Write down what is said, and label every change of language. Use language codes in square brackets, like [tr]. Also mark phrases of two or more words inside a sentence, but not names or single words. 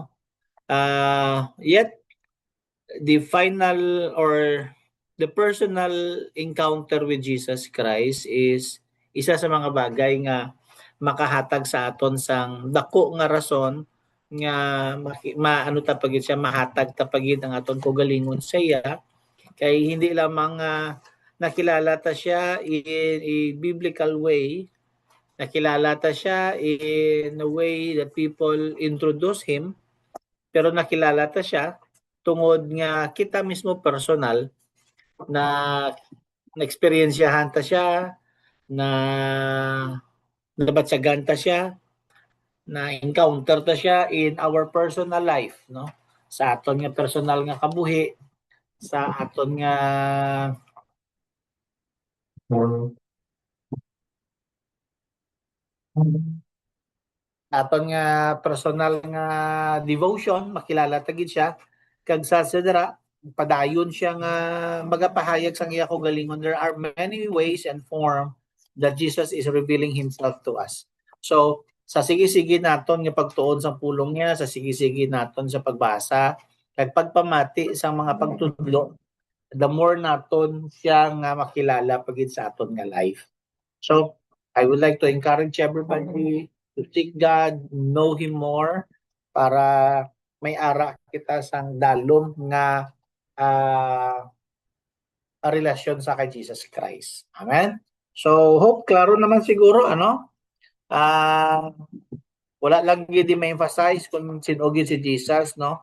[en] Yet the final or the personal encounter with Jesus Christ is [hil] isa sa mga bagay nga makahatag sa aton sang dako nga rason nga maano ta pagid siya mahatag ta pagid ang aton kaugalingon sa iya kay hindi lamang nakilala ta siya [en] in a biblical way, [hil] nakilala ta siya [en] in a way that people introduce him, [hil] pero nakilala ta siya tungod nga kita mismo personal na na-experiensyahan ta siya, na nabatsagan ta siya, na encounter ta siya [en] in our personal life, no? [hil] Sa aton nga personal nga kabuhi, sa aton nga aton nga personal nga devotion, makilala ta gid siya kag sa sedra padayon siya nga magapahayag sang iya kaugalingon. [en] There are many ways and form that Jesus is revealing himself to us. [hil] So sa sige-sige naton nga pagtuon sa pulong niya, sa sige-sige naton sa pagbasa kag pagpamati sa mga pagtudlo, [en] the more [hil] naton siya nga makilala pagid sa aton nga life. [en] So I would like to encourage everybody to seek God, know Him more, [hil] para may ara kita sang dalom nga relasyon sa kay Jesus Christ. Amen? So, hope klaro naman siguro, ano? Wala lang gid ma-emphasize kung sinugid si Jesus, no?